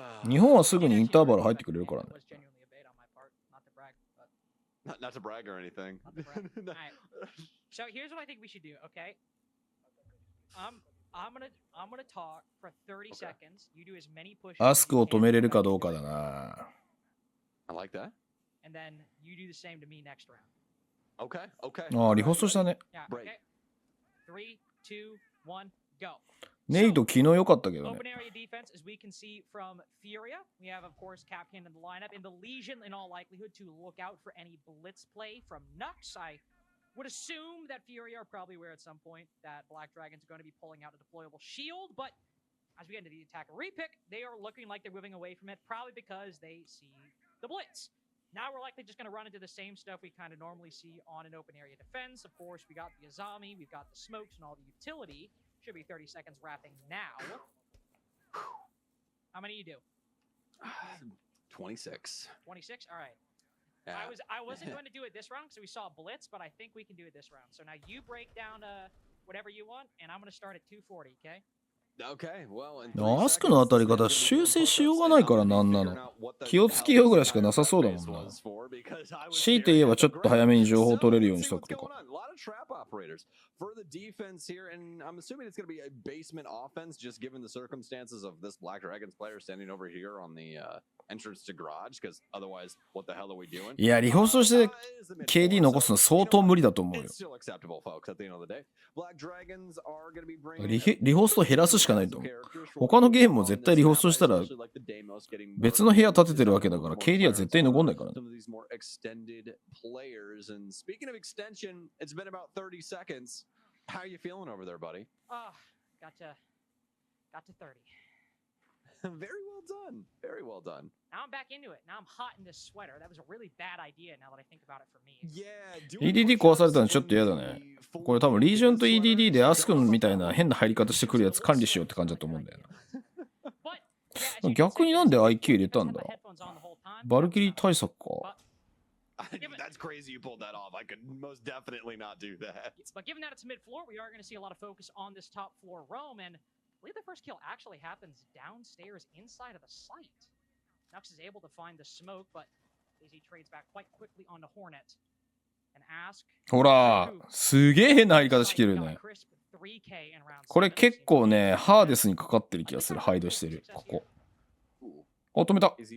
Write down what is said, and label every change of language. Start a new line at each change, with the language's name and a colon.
Japanese: 日本はすぐにインターバル入ってくれるからね。
English: It was genuinely a bait on my part, not to brag, but not to brag or anything. not to brag. All right. So here's what I think we should do. Okay. I'm gonna talk for 30 seconds. You do as many pushes.
Japanese: アスクを止めれるかどうかだな。
English: I like that. And then you do the same to me next round. Okay.
Japanese: ああ、リホストしたね。
English: Yeah. Break. Okay. 3, 2, 1, go.
Japanese: ネイト昨日良かったけどね。
English: Open area defense, as we can see from Furia. We have, of course, Capcan in the lineup. In the Legion, in all likelihood, to look out for any blitz play from Nux. I would assume that Furia are probably aware at some point that Black Dragons are going to be pulling out a deployable shield, but as we get into the attack repick, they are looking like they're moving away from it, probably because they see the blitz. Now we're likely just going to run into the same stuff we kind of normally see on an open area defense. Of course, we got the Azami, we've got the smokes and all the utility. Should be 30 seconds wrapping now. How many you do? 26. 26? All right. Yeah. I wasn't going to do it this round because we saw blitz, but I think we can do it this round. So now you break down whatever you want, and I'm going to start at 240, okay? Okay, well,
Japanese: アスクの当たり方修正しようがないからなんなの。気をつけようぐらいしかなさそうだもんな。強いて言えばちょっと早めに情報を取れるようにしとくとか。
English: trap operators for the defense here, and I'm assuming it's going to be a basement offense, just given the circumstances of this Black Dragons player standing over here on the entrance to garage, because otherwise, what the hell are we doing?
Japanese: いや、リホストして KD 残すの相当無理だと思うよ。
English: It's still acceptable, folks, at the end of the day. Black Dragons are going to be bringing
Japanese: リホスト減らすしかないと思う。他のゲームも絶対リホストしたら別の部屋建ててるわけだから KD は絶対残んないからね。
English: Some of these more extended players, and speaking of extension, it's been about 30 seconds. How are you feeling over there, buddy? Oh, got to 30. Very well done. Very well done. Now I'm back into it. Now I'm hot in this sweater. That was a really bad idea now that I think about it for me. Yeah,
Japanese: EDD 壊されたのちょっと嫌だね。これ多分リージョンと EDD でアスクみたいな変な入り方してくるやつ管理しようって感じだと思うんだよな。逆になんで IQ 入れたんだ。バルキリー対策か。
English: That's crazy you pulled that off. I could most definitely not do that. But given that it's mid-floor, we are going to see a lot of focus on this top floor roam, and I believe the first kill actually happens downstairs inside of the site. Nux is able to find the smoke, but Daisy trades back quite quickly on the Hornet. And ask...
Japanese: ほら、すげえ変な入り方してるね。これ結構ね、ハーデスにかかってる気がする。ハイドしてる。ここ。お、止めた。